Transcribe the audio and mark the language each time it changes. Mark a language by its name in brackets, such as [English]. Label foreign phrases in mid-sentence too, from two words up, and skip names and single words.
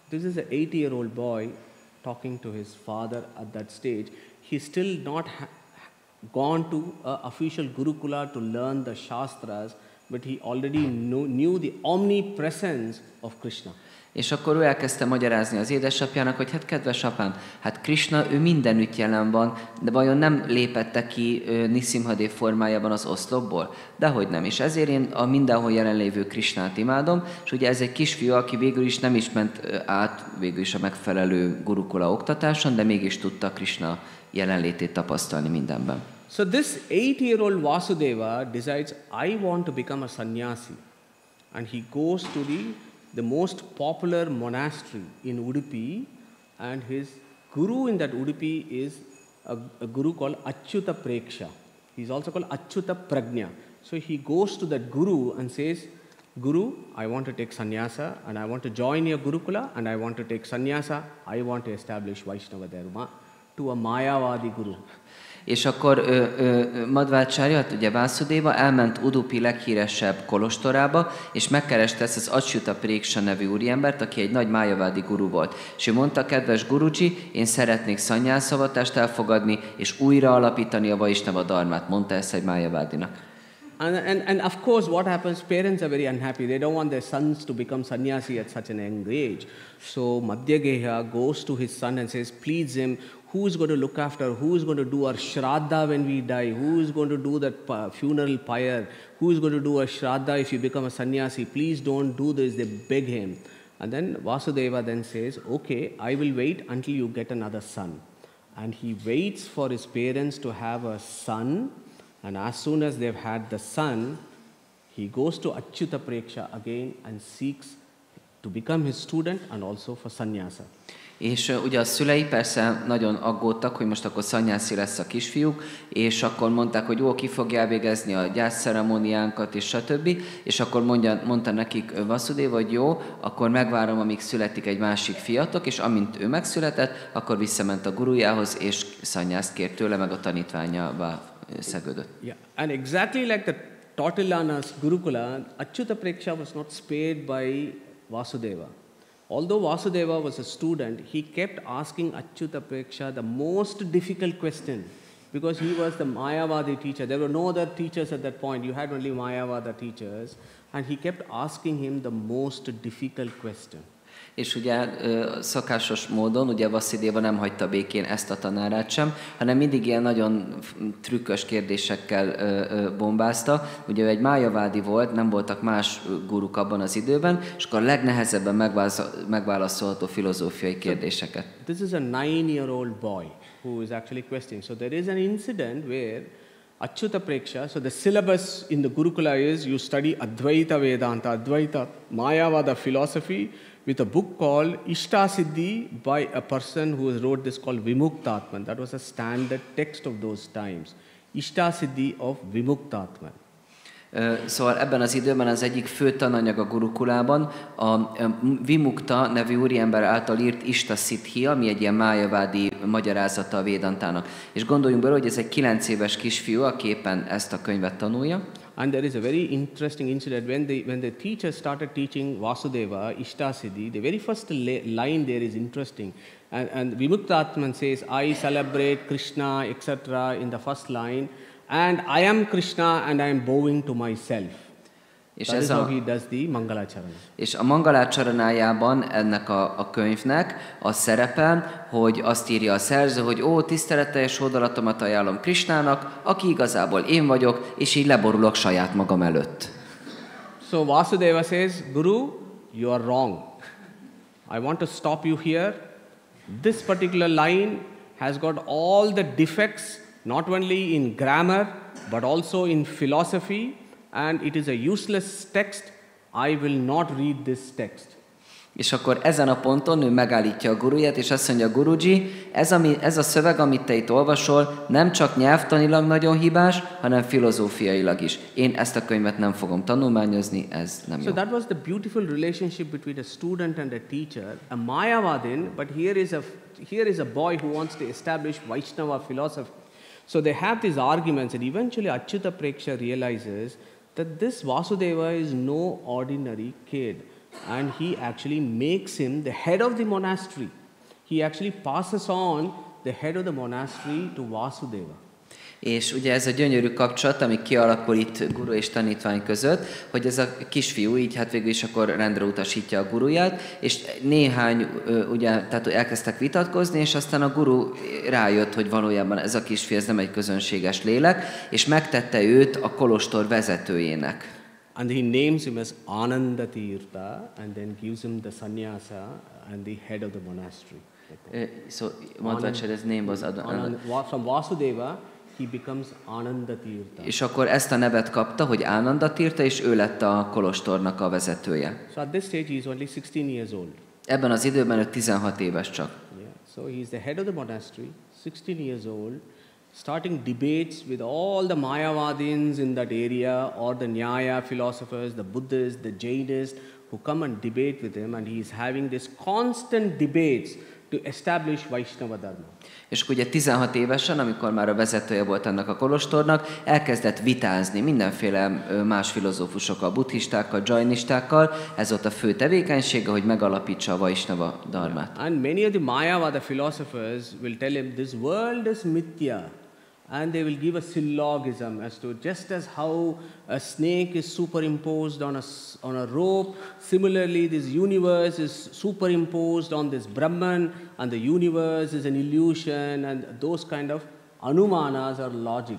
[English] This is an 8-year-old boy talking to his father at that stage. He's still not gone to an official Gurukula to learn the Shastras, but he already knew the omnipresence of Krishna. [Hungarian] És akkor ő elkezdte magyarázni az édesapjának, hogy hát kedves apám, hát Krisna, ő mindenütt jelen van, de vajon nem lépette ki Nisimhadev formájában az oszlopból? Dehogy nem, és ezért én a mindenhol jelenlévő Krisnát imádom, és ugye ez egy kisfiú, aki végül is nem is ment át végül is a megfelelő gurukula oktatáson, de mégis tudta Krishna jelenlétét tapasztalni mindenben. [English] So this 8-year-old Vasudeva decides, I want to become a sannyasi. And he goes to the most popular monastery in Udupi, and his guru in that Udupi is a guru called Achyuta Preksha. He's also called Achyuta Prajna. So he goes to that guru and says, Guru, I want to take sannyasa, and I want to join your Gurukula, and I want to take sannyasa. I want to establish Vaishnava Dharma to a Mayavadi guru. [Hungarian] És akkor Madhvácsária, ugye Vásudéva elment Udupi leghíresebb kolostorába, és megkereste ezt az Achyuta Préksha nevű úriembert, aki egy nagy májavádi guru volt. És ő mondta, kedves guruji, én szeretnék szannyászavatást elfogadni, és újra alapítani a Vaishnava dharmát, mondta ezt egy májavádinak. [English] And of course, what happens, parents are very unhappy. They don't want their sons to become sannyasi at such an young age. So Madhyageha goes to his son and says, please him, who's going to look after, who's going to do our shraddha when we die, who's going to do that funeral pyre, who's going to do a shraddha if you become a sannyasi, please don't do this, they beg him. And then Vasudeva then says, okay, I will wait until you get another son. And he waits for his parents to have a son, and as soon as they've had the son, he goes to Achyuta Preksha again and seeks to become his student and also for sannyasa. [Hungarian] És ugye a szülei persze nagyon aggódtak, hogy most akkor szannyászi lesz a kisfiúk, és akkor mondták, hogy jó, ki fogja elvégezni a gyászceremóniánkat, és stb. És akkor mondta nekik Vasudeva, hogy jó, akkor megvárom, amíg születik egy másik fiatok, és amint ő megszületett, akkor visszament a gurujához, és szannyászt kért tőle, meg a tanítványává szegődött. [English] Yeah, and exactly like the Tautilanas Gurukula, Achyuta Preksha was not spared by Vasudeva. Although Vasudeva was a student, he kept asking Achyuta Preksha the most difficult question, because he was the Mayavadi teacher. There were no other teachers at that point. You had only Mayavada teachers. And he kept asking him the most difficult question. [Hungarian] És ugye szokásos módon, ugye Vasudeva nem hagyta békén ezt a tanárát sem, hanem mindig ilyen nagyon trükkös kérdésekkel bombázta. Ugye ő egy májavádi volt, nem voltak más guruk abban az időben, és akkor a legnehezebben megválaszolható filozófiai kérdéseket. [English] This is a 9-year-old boy who is actually questioning. So there is an incident where Achyuta Preksha, so the syllabus in the Gurukula is you study Advaita Vedanta, Advaita Mayavada philosophy, with a book called Ishta Siddhi by a person who wrote this called Vimuktatman. That was a standard text of those times. Ishta Siddhi of Vimuktatman. [Hungarian] Szóval ebben az időben az egyik fő tananyag a Gurukulában a Vimukta nevű úriember által írt Ishta Siddhi, ami egy ilyen májavádi magyarázata a Védantának. És gondoljunk bele, hogy ez egy 9 éves kisfiú, aki éppen ezt a könyvet tanulja. [English] And there is a very interesting incident when the teacher started teaching Vasudeva Ishta Siddhi. The very first line there is interesting, and Vimuktatman says, "I celebrate Krishna, etc." in the first line, and I am Krishna, and I am bowing to myself. [Hungarian] És [English] That is how he does the Mangalacharana. [Hungarian] És a Mangalacsaránájában ennek a könyvnek az szerepel, hogy azt írja a szerző, hogy ó, tiszteleteljes hódolatomat ajánlom Krisnának, aki igazából én vagyok, és így leborulok saját magam előtt. [English] So Vasudeva says, Guru, you are wrong. I want to stop you here. This particular line has got all the defects, not only in grammar, but also in philosophy, and it is a useless text. I will not read this text. [Hungarian] És akkor ezen a ponton ő megállítja a guruját, és azt mondja, Guruji, ez a szöveg, amit te itt olvasol, nem csak nyelvtanilag nagyon hibás, hanem filozófiailag is. Én ezt a könyvet nem fogom tanulmányozni, ez nem jó. [English] So that was the beautiful relationship between a student and a teacher, a Mayavadin, but here is a boy who wants to establish Vaishnava philosophy. So they have these arguments, and eventually Achyuta Preksha realizes that this Vasudeva is no ordinary kid, and he actually makes him the head of the monastery. he actually passes on the head of the monastery to Vasudeva. [Hungarian] És ugye ez a gyönyörű kapcsolat, ami kialakul itt guru és tanítvány között, hogy ez a kisfiú így hát végül is akkor rendre utasítja a guruját, és néhány, ugye, tehát elkezdtek vitatkozni, és aztán a guru rájött, hogy valójában ez a kisfiú, ez nem egy közönséges lélek, és megtette őt a kolostor vezetőjének. [English] And he names him as Ananda Tirtha and then gives him the sannyasa and the head of the monastery. So, his name was From Vasudeva, he becomes Ananda Tirtha. [Hungarian] És akkor ezt a nevet kapta, hogy Ananda Tirtha, és ő lett a kolostornak a vezetője. [English] So at this stage he is only 16 years old. [Hungarian] Ebben az időben ő 16 éves csak. [English] Yeah. So he is the head of the monastery, 16 years old, starting debates with all the Mayavadins in that area or the Nyaya philosophers, the Buddhists, the Jainists who come and debate with him, and he is having this constant debates to establish Vaishnava Dharma. [Hungarian] És akkor ugye 16 évesen, amikor már a vezetője volt ennek a kolostornak, elkezdett vitázni mindenféle más filozófusokkal, buddhistákkal, jainistákkal. Ez volt a fő tevékenysége, hogy megalapítsa a Vaishnava Dharmát. [English] And many of the Mayavada philosophers will tell him this world is mithya. And they will give a syllogism as to just as how a snake is superimposed on a rope, similarly this universe is superimposed on this Brahman, and the universe is an illusion, and those kind of anumanas are logic.